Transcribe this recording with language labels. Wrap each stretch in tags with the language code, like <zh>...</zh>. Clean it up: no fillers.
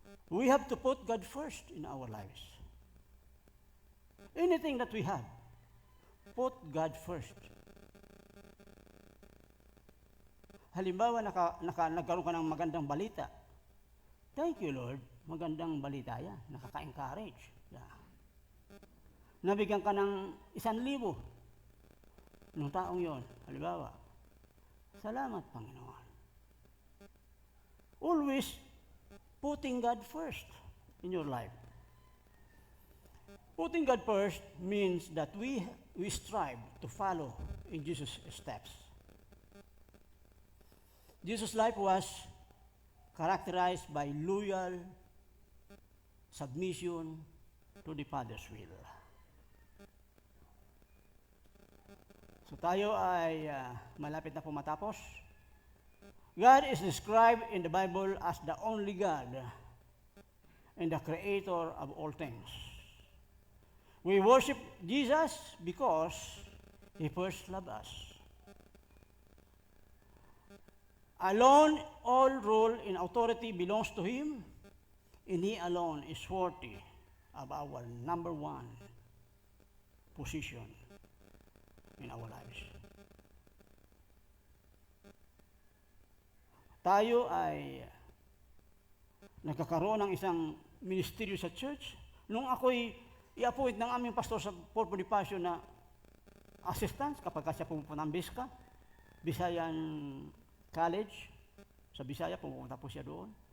<en>We have to put God first in our lives. Anything that we have, put God first.</en> <tl>Halimbawa, nagkaroon ka ng magandang balita.</tl> <en>Thank you, Lord.</en> <tl>Magandang balita yan. Nakaka-encourage.</tl> <en>Yeah.</en> <tl>Nabigyan ka ng 1,000 nung taong yon. Halimbawa, salamat, Panginoon.</tl> <en>Always putting God first in your life. Putting God first means that we strive to follow in Jesus' steps. Jesus' life was characterized by loyal submission to the Father's will.</en> <tl>So tayo ay malapit na po matapos.</tl> <en>God is described in the Bible as the only God and the creator of all things. We worship Jesus because He first loved us. Alone, all rule and authority belongs to Him, and He alone is worthy of our number one position in our lives.</en> <tl>Tayo ay nagkakaroon ng isang ministeryo sa church. Nung ako'y i-appoint ng aming pastor sa Fort Bonifacio na assistant, kapag siya pumunta ng BISCA, Bisayan College, sa Bisaya, pumunta po siya doon.</tl>